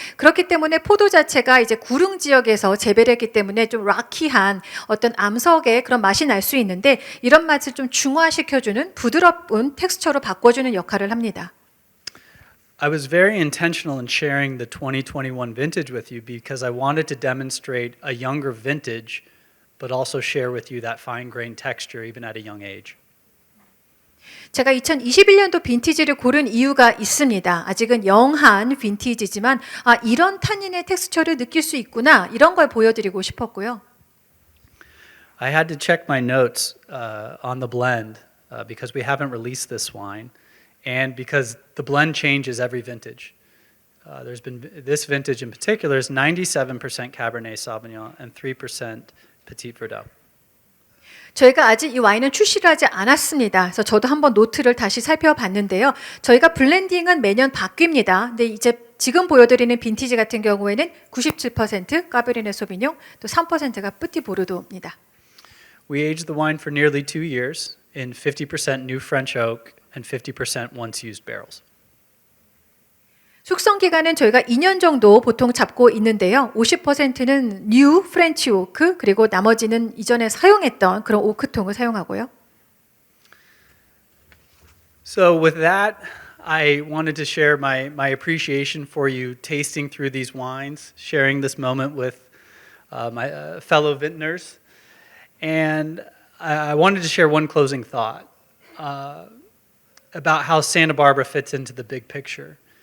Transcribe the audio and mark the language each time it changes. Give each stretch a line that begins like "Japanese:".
Korean: 그렇기 때문에 포도 자체가 이제 구릉 지역에서 재배를 했기 때문에 좀 락키한 어떤 암석의 그런 맛이 날 수 있는데 이런 맛을 좀 중화시켜주는 부드러운 텍스처로 바꿔주는 역할을 합니다.
English: I was very intentional in sharing the 2021 vintage with you because I wanted to demonstrate a younger vintage, but also share with you that fine-grained texture even at a young age.
Korean: 제가 2021년도 빈티지를 고른 이유가 있습니다. 아직은 영한 빈티지지만 이런 탄닌의 텍스처를 느낄 수 있구나 이런 걸 보여드리고 싶었고요.
English: I had to check my notes on the blend because we haven't released this wine. And because the blend changes every vintage. There's been, this vintage in particular is 97% Cabernet Sauvignon and 3% Petit Verdot.
Korean: 저희가 아직 이 와인은 출시를 하지 않았습니다. 그래서 저도 한번 노트를 다시 살펴봤는데요. 저희가 블렌딩은 매년 바뀝니다. 근데 이제 지금 보여드리는 빈티지 같은 경우에는 97% 까베르네 소비뇽, 또 3%가 뿌티 보르도입니다.
English: We aged the wine for nearly 2 years in 50% new French oak and 50% once used barrels.
Korean: 숙성 기간은 저희가 2년 정도 보통 잡고 있는데요. 50%는 뉴 프렌치 오크 그리고 나머지는 이전에 사용했던 그런 오크통을 사용하고요.
English: So with that, I wanted to share my appreciation for you tasting through these wines, sharing this moment with my fellow vintners. And I wanted to share one closing thought about how Santa Barbara fits into the big picture.